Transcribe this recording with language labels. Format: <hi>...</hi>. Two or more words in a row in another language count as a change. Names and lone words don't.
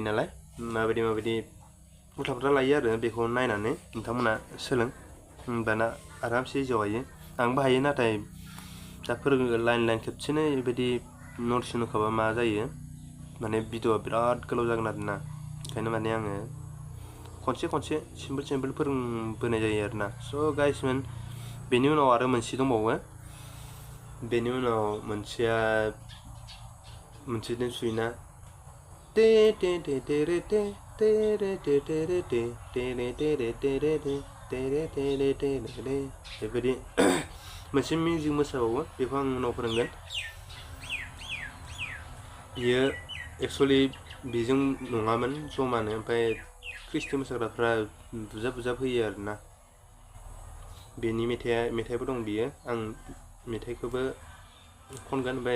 <brx>नालाय माबायदि उल्था फाल्था लायो आरो बेखौ नायनानै नोंथांमोना सोलों होमबाना आरामसे जौहायो आंबो हायो नाथाय दा फोरोङो लाइन खेबसेनो बेबायदि नोट्स होखाबा मा जायो माने भिडिअआ बिराद गोलाव जागोन आरोना ओंखायनो माने आङो खनसे सिम्पोल फोरोंबोनाय जायो आरोना स' गाइसमोन बेनि उनाव आरो मोनसे दंबावो बेनि उनाव मोनसेजों सुयोना te te te te re te te re te te re te te re te re te re te te re te re te re बेबायदि मोनसे मिउजिक मोसाबावो बेखौ आं उनाव फोरोंगोन बियो एक्सुवेलि बेजों नङामोन जमानो ओमफ्राय ख्रिस्टि मोसाग्राफ्रा बुजाब होयो आरोना बेनि मेथाइबो दं बियो आं मेथाइखौबो खनगोन ओमफ्राय</brx>